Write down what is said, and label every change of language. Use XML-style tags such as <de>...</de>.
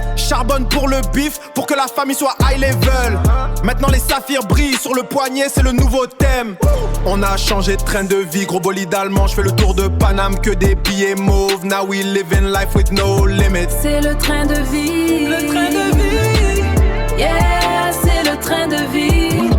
<fr>Charbonne pour le bif, pour que la famille soit</fr> <en>high level.</en> <fr>Maintenant les saphirs brillent sur le poignet, c'est le nouveau thème. On a changé de train de vie, gros bolide allemand. Je fais le tour de Paname, que des billets mauves.</fr> <en>Now we live in life with no limits.</en> <fr>C'est le train de vie. Le train de vie. Yeah, c'est le train de vie.</fr>